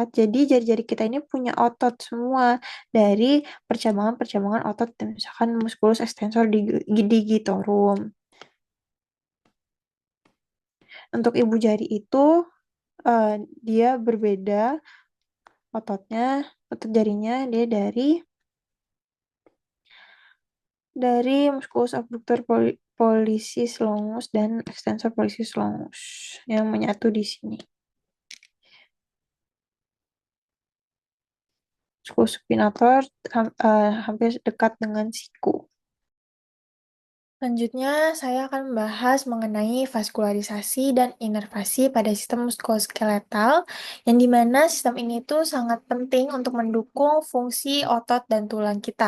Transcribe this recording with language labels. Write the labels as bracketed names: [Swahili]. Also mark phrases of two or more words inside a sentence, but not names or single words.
[Indonesian] Jadi jari-jari kita ini punya otot semua dari percabangan-percabangan otot, misalkan [Latin] musculus extensor digitorum. [Indonesian] Untuk ibu jari itu eh, dia berbeda ototnya, otot jarinya dia dari [Latin] musculus abductor pollicis longus [Indonesian] dan [Latin] extensor pollicis longus [Indonesian] yang menyatu di sini. Musculus supinator hampir dekat dengan siku. Selanjutnya, saya akan membahas mengenai vaskularisasi dan inervasi pada sistem muskuloskeletal, yang dimana sistem ini tuh sangat penting untuk mendukung fungsi otot dan tulang kita.